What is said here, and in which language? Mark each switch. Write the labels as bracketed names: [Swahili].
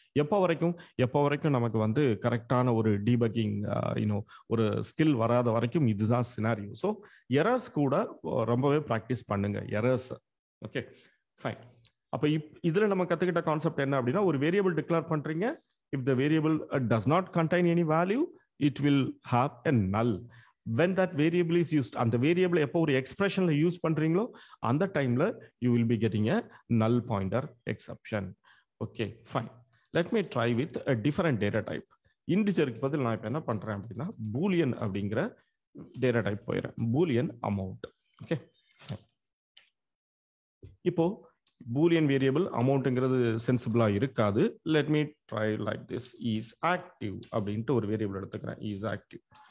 [Tamil] எப்போ வரைக்கும் நமக்கு வந்து கரெக்டான ஒரு டீபக்கிங் ஒரு ஸ்கில் வராத வரைக்கும் இதுதான் சினாரியோ. ஸோ எரர்ஸ் கூட ரொம்பவே ப்ராக்டிஸ் பண்ணுங்க, எரர்ஸ். Okay, fine. அப்ப இதுல நம்ம கத்துக்கிட்ட கான்செப்ட் என்ன அப்படின்னா, ஒரு வேரியபிள் டிக்ளேர் பண்றீங்க. [English] If the variable does not contain any value, it will have a null. when that variable is used, [Tamil] அந்த வேரியபிள் எப்போ ஒரு எக்ஸ்பிரஷன்ல யூஸ் பண்றீங்களோ அந்த டைம்ல [English] you will be getting a null pointer exception. Okay, fine. Let me try with a different data type. [Tamil] இன்டிஜருக்கு பதில் நான் இப்போ என்ன பண்றேன் அப்படின்னா பூலியன் அப்படிங்கிற டேட்டா டைப் போயிடுறேன். Boolean amount. ஓகே, இப்போ பூலியன் வேரியபிள் அமௌண்ட்ங்கிறது சென்சிபிளா இருக்காது. [English] Let me try like this. [Tamil] Is active அப்படின்ட்டு ஒரு வேரியபிள் எடுத்துக்கிறேன். Is active.